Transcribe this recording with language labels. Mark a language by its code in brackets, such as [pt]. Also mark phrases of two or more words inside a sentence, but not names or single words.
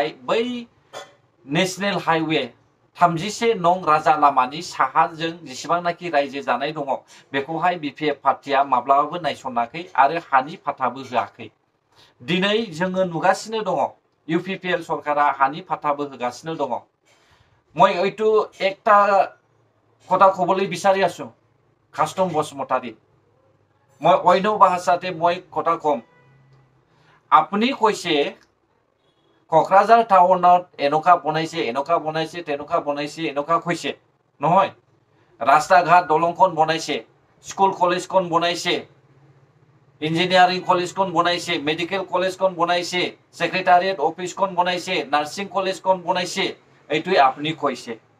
[brx] बै नेशनेल हाइवे 31 नं राजा लामानि साहाजों जेसेबांनाखि रायजो जानाय दङ बेखौहाय बिपिएफ पार्टिया माब्लाबाबो नायसनाखै आरो हानि फाथाबो होआखै दिनै जोङो नुगासिनो दङ इउपिपिएल सरकारा हानि फाथाबो होगासिनो दङ [as] মই এইটো একটা কথা ক'বলৈ বিচাৰি আছো কাস্টম বসুমতাৰী মই অন্য ভাষাতে মই কথা কম আপুনি কৈছে কোকৰাঝাৰ টাউনত এনেকা বনাইছে তেনেকা কৈছে নহয় ৰাস্তা ঘাট দলংখন বনাইছে স্কুল কলেজখন বনাইছে ইঞ্জিনিয়াৰিং কলেজখন বনাইছে মেডিকেল কলেজখন বনাইছে সেক্ৰেটাৰিয়েট অফিসখন বনাইছে নাৰ্ছিং কলেজখন বনাইছে এইটোই আপুনি কৈছে